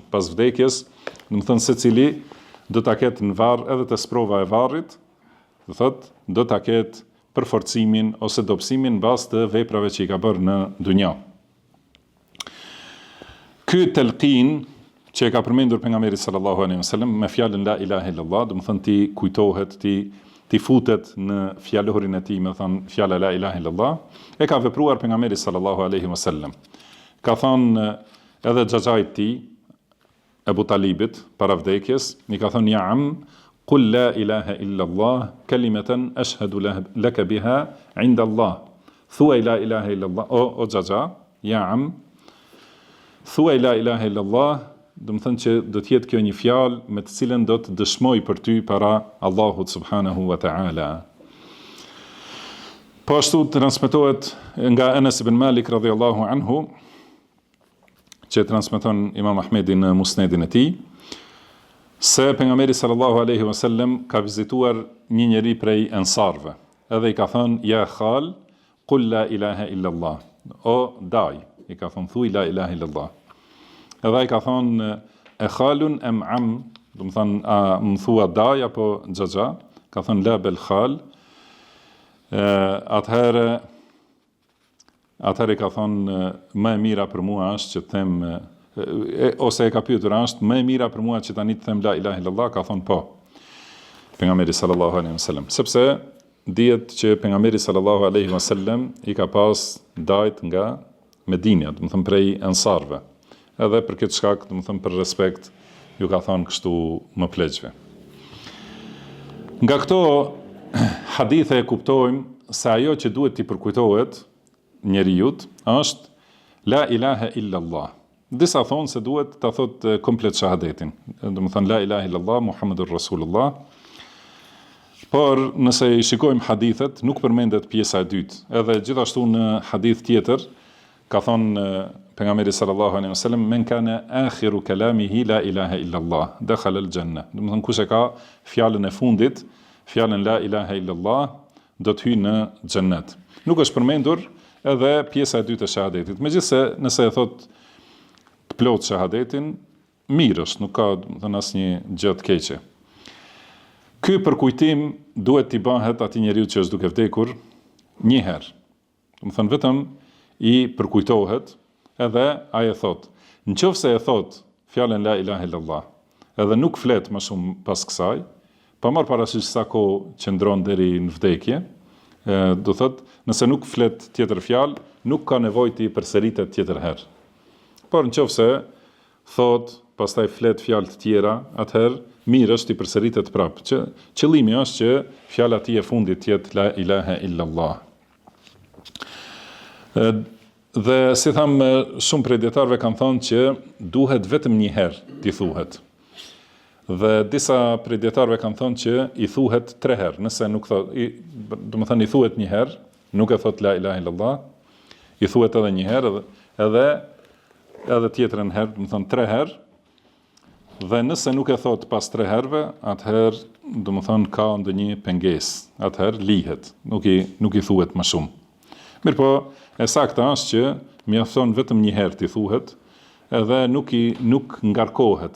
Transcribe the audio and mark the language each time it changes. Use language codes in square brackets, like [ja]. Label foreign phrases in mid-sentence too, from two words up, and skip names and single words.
[sq] Pas vdekjes, do të thënë secili do ta ketë në varr edhe të sprova e varrit, do thotë do ta ketë përforcimin ose dobësimin bazë të veprave që i ka bërë në dunja. Ky telqin që e ka përmendur pejgamberi [ar] صلى الله عليه وسلم [sq] me fjalën [ar] لا إله إلا الله, [sq] do të thënë ti kujtohet, ti futet në fjalorin e tij, me thënë fjala [ar] لا إله إلا الله, [sq] e ka vepruar pejgamberi [ar] صلى الله عليه وسلم. [sq] Ka thënë edhe xhaxhait tij Ebu Talibit para vdekjes, i ka thënë [ar] يا عم قل لا إله إلا الله كلمة أشهد لك بها عند الله. [sq] Thuaj [ar] لا إله إلا الله, [sq] o xhaxha, [ar] يا عم. [sq] Thuaj [ar] لا إله إلا الله, [sq] do të thënë që do të jetë kjo një fjalë me të cilën do të dëshmoj për ty para Allahut [ar] سبحانه وتعالى. [sq] Po ashtu transmetohet nga Anas ibn Malik [ar] رضي الله عنه, [sq] që transmeton Imam Ahmedi në Musnedin e tij, se pejgamberi [ar] صلى الله عليه وسلم [sq] ka vizituar një njeri prej ensarve, edhe i ka thënë [ar] يا خال قل لا إله إلا الله. [sq] O daj, i ka thënë thuaj [ar] لا إله إلا الله. [sq] Edhe i ka thonë [ar] أخال أم عم, [sq] do të thonë a më thua daj apo xhaxha, ka thonë [ar] لا بل خال. [sq] Atëherë ka thonë më e mira për mua është që të them ose e ka pyetur është më e mira për mua që tani të them [ar] لا إله إلا الله, [sq] ka thonë po. Pejgamberi [ar] صلى الله عليه وسلم, [sq] sepse dihet që pejgamberi [ar] صلى الله عليه وسلم [sq] i ka pas dajt nga Medinja, do të thonë prej ensarve. Edhe për këtë shkak, do të thëmë për respekt, ju ka thonë kështu më pleqve. Nga këto hadithe e kuptojmë se ajo që duhet t'i përkujtohet njerijut është [ar] لا إله إلا الله. [sq] Disa thonë se duhet t'a thot komplet shahadetin. Do të thënë [ar] لا إله إلا الله محمد رسول الله. [sq] Por nëse i shikojmë hadithet, nuk përmendet pjesa e dytë. Edhe gjithashtu në hadith tjetër, ka thonë pejgamberi [ar] صلى الله عليه وسلم من كان آخر كلامه لا إله إلا الله دخل الجنة. [sq] Do të thonë kush e ka fjalën e fundit, fjalën [ar] لا إله إلا الله, [sq] do të hyjë në xhennet. Nuk është përmendur edhe pjesa e dytë e shahadetit. Megjithse nëse e thot të plot shahadetin, mirë është, nuk ka do të thonë asnjë gjë të keqe. Ky përkujtim duhet t'i bëhet atij njeriu që është duke vdekur një herë. Do të thonë vetëm i përkujtohet, edhe ai e thot. Nëse e thot fjalën [ar] لا إله إلا الله, [sq] edhe nuk flet më shumë pas kësaj, pa marr parasysh sa kohë qëndron deri në vdekje, do thot, nëse nuk flet tjetër fjalë, nuk ka nevojë të përsëritet tjetër herë. Por nëse thot, pastaj flet fjalë të tjera, atëherë mirë është të përsëritet prapë. Qëllimi është që fjala e fundit të jetë [ar] لا إله إلا الله. [sq] Dhe si thamë, shumë prej dietarëve kanë thënë që duhet vetëm një herë t'i thuhet. Dhe disa prej dietarëve kanë thënë që i thuhet 3 herë, nëse nuk thot, do të thënë i thuhet një herë, nuk e thot [ar] لا إله إلا الله, [sq] i thuhet edhe një herë, edhe tjetrën herë, do të thënë 3 herë. Dhe nëse nuk e thot pas 3 herëve, atëherë, do të thënë ka ndonjë pengesë, atëherë lihet, nuk i thuhet më shumë. Mirpo, e sakta është që mjafton vetëm një herë t'i thuhet, edhe nuk ngarkohet.